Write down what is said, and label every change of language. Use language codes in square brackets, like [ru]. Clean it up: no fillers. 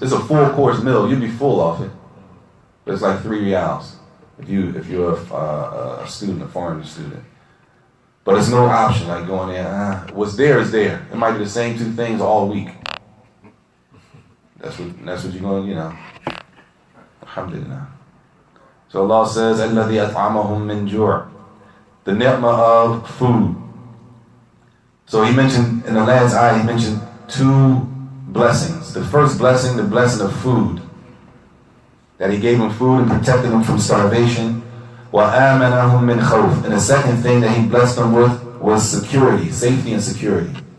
[en] It's a full course meal, you'd be full off it. But it's like 3 reals if you're a student, a foreign student. But it's no option like going there, what's there is there. It might be the same 2 things all week. That's what you're going, Alhamdulillah. So Allah says, [ar] الَّذِي أَطْعَمَهُم مِّن جُوعٍ. [en] The ni'mah of food. So he mentioned, in the last ayah, he mentioned 2 blessings. The first blessing, the blessing of food. That he gave them food and protected them from starvation. [ar] وَآمَنَهُم مِّن خَوْفٍ. [en] And the second thing that he blessed them with was security, safety and security.